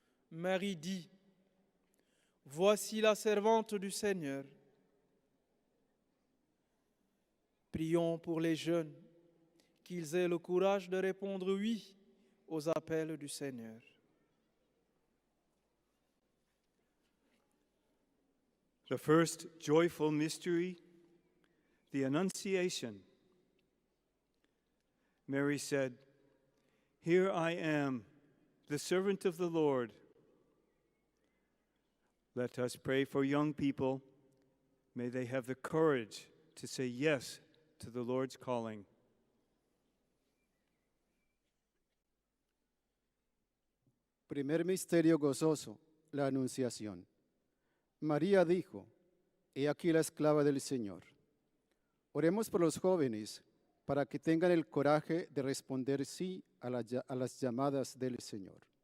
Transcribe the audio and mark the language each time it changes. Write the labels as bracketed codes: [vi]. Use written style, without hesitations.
[fr] Marie dit, « Voici la servante du Seigneur. » Prions pour les jeunes, qu'ils aient le courage de répondre « oui » aux appels du Seigneur. [en] The first joyful mystery, the Annunciation. Mary said, "Here I am, the servant of the Lord." Let us pray for young people. May they have the courage to say yes to the Lord's calling. [es] Primer misterio gozoso, la Anunciación. María dijo, he aquí la esclava del Señor. Oremos por los jóvenes para que tengan el coraje de responder sí a las llamadas del Señor.